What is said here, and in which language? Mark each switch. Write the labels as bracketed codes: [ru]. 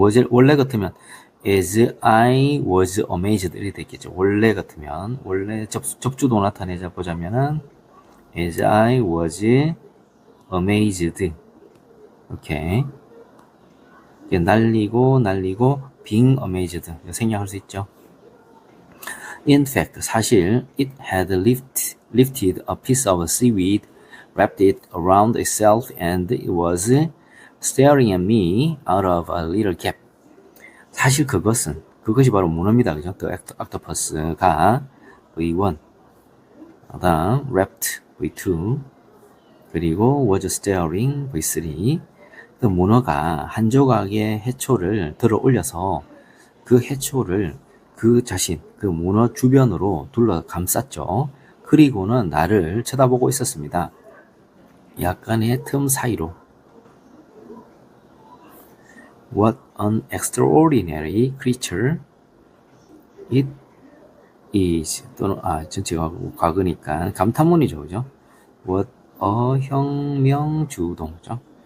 [ko] 원래 같으면 [en] as I was amazed [ko] 이렇게 됐겠죠. 원래 같으면 원래 접주도 나타내자 보자면은 [en] as I was amazed. [ko] 오케이. 날리고 [en] being amazed [ko] 생략할 수 있죠. [en] In fact, [ko] 사실 [en] it had lifted a piece of seaweed, wrapped it around itself, and it was staring at me out of a little gap. [ko] 사실 그것이 바로 문어입니다. 그죠? [en] The octopus [ko] 가 V1, 그다음 wrapped V2, 그리고 [en] was staring [ko] V3. 그 문어가 한 조각의 해초를 들어 올려서 그 해초를 그 문어 주변으로 둘러 감쌌죠. 그리고는 나를 쳐다보고 있었습니다. 약간의 틈 사이로. [en] What an extraordinary creature it is. [ko] 또는 전체가 과거니까 감탄문이죠, 그죠? What a 혁명주동죠.